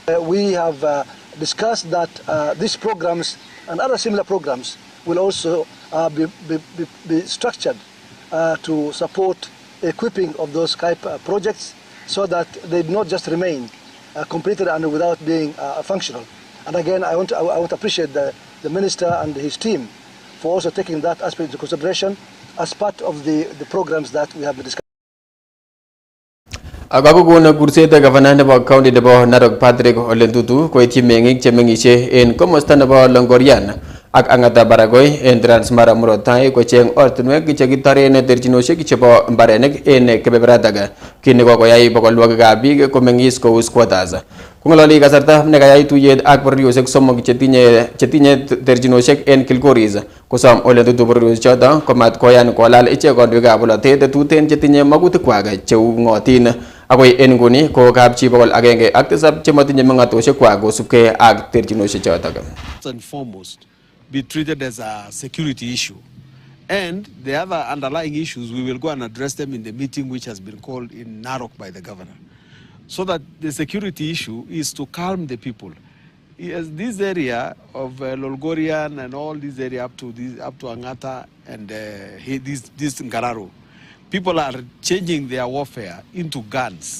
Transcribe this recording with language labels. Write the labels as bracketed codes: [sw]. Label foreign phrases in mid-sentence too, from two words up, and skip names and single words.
[en] We have discussed that these programs and other similar programs will also be structured to support equipping of those type projects, so that they do not just remain completed and without being functional. And again, I want to appreciate the Minister and his team for also taking that aspect into consideration as part of the programs that we have been discussing. [kln] Agaguguna kurseta gavana nebo county nebo Narok Patrick Olentutu ko iti mengik chemengishe en komosta nebo Longorian ak angata Baragoy en Transmara Murotai ko cheng ortinwek chekitaren terchinoshek chebo mbarenik en kebeberataga kini kokoyai bokolwekab biik komengis kou squatters. Kungololi kasarta nekayai tuyet ak bororiosiek somok chetinye terchinoshek en Kilgoris kosom Olentutu bororiosiochoto komat koyan kolal ichek kandoikab bolotet tuten chetinye makutikwak cheu ngotin. Akoy en nguni ko kapchi bokol agenge ak tisab chemotinye mengatoshekwak kosubkei ak terchinoshechoto. [en] First and foremost, be treated as a security issue. And the other underlying issues, we will go and address them in the meeting which has been called in Narok by the governor. So that the security issue is to calm the people. Yes, this area of Lolgorian and all this area up to Angata and this Ngararo, people are changing their warfare into guns.